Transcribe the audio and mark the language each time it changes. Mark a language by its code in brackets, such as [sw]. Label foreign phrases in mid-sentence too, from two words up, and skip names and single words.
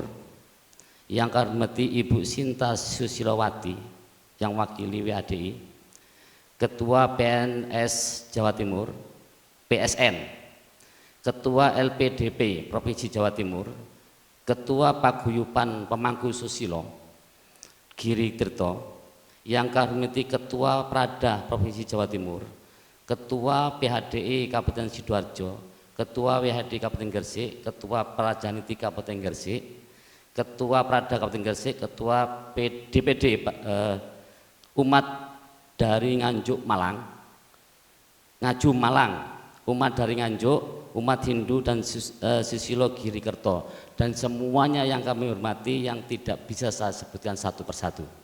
[id] Yang kami hormati Ibu Sinta Susilowati yang wakili WADI, Ketua PNS Jawa Timur, PSN Ketua LPDP Provinsi Jawa Timur, Ketua Paguyuban Pemangku Susilo Giri Tirto, yang kami hormati Ketua Prada Provinsi Jawa Timur, Ketua PHDI Kabupaten Sidoarjo, Ketua WHD Kabupaten Gresik, Ketua Prajaniti Kabupaten Gresik, Ketua Prada Kabupaten Gresik, Ketua DPD Umat dari Nganjuk Malang, Ngaju Malang, umat dari Nganjuk, umat Hindu dan Susilo Giri Kerto, dan semuanya yang kami hormati yang tidak bisa saya sebutkan satu persatu.